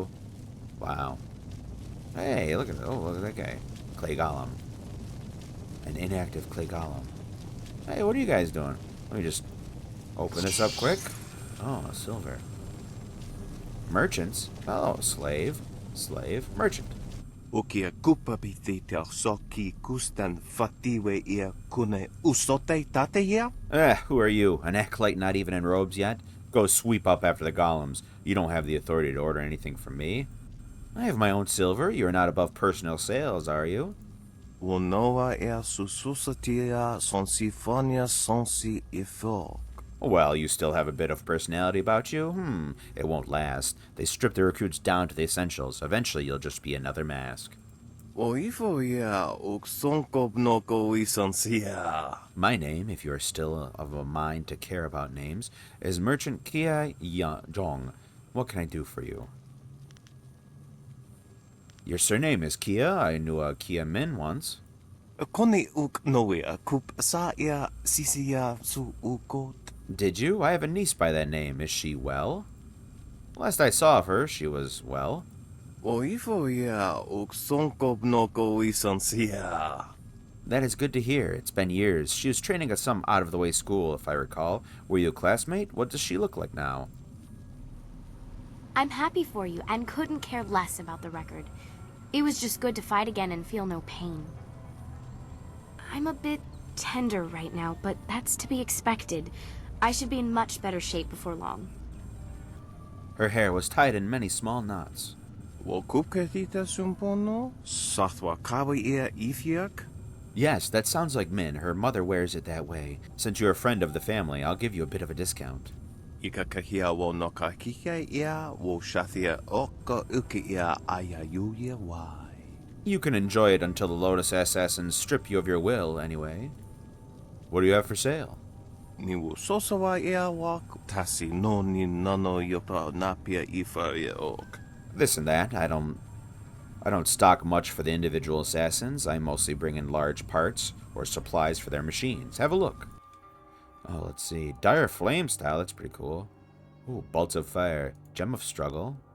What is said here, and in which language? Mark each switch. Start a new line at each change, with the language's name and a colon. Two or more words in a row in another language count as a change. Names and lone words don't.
English: Wow. Hey, look at that guy. Clay Golem. An inactive Clay Golem. Hey, what are you guys doing? Let me just open this up quick. Oh, silver. Merchants. Oh, slave. Slave. Merchant. Ukia kupapithita soki kustan fatiwe ia kune usote tateya? Who are you? An acolyte not even in robes yet? Go sweep up after the golems. You don't have the authority to order anything from me. I have my own silver. You are not above personal sales, are you? Unoa ea sususatia sonsifonia sonsi ifok. Well, you still have a bit of personality about you? It won't last. They strip the recruits down to the essentials. Eventually, you'll just be another mask. My name, if you are still of a mind to care about names, is Merchant Kia Jong. What can I do for you? Your surname is Kia. I knew a Kia Min once. Koni uk noia kup sa ia sisia su ukot. Did you? I have a niece by that name. Is she well? Last I saw of her, she was well. Oifo ia uk sonkop noko isansia. That is good to hear. It's been years. She was training at some out-of-the-way school, if I recall. Were you a classmate? What does she look like now? I'm happy for you and couldn't care less about the record. It was just good to fight again and feel no pain. I'm a bit tender right now, but that's to be expected. I should be in much better shape before long. Her hair was tied in many small knots. Wokupketita sumpono? Sathwa kawi ia ifiak? Yes, that sounds like Min. Her mother wears it that way. Since you're a friend of the family, I'll give you a bit of a discount. Ika kahia wo noka kike ia, wo shathia oka uki ia ayayuya wai. You can enjoy it until the Lotus Assassins strip you of your will, anyway. What do you have for sale? Ni wo sosawa ia wak, tasi no ni nano yopa napia ifa ia ok. This and that. I don't stock much for the individual assassins. I mostly bring in large parts or supplies for their machines. Have a look. Oh, let's see. Dire Flame style. That's pretty cool. Ooh, Bolts of Fire. Gem of Struggle.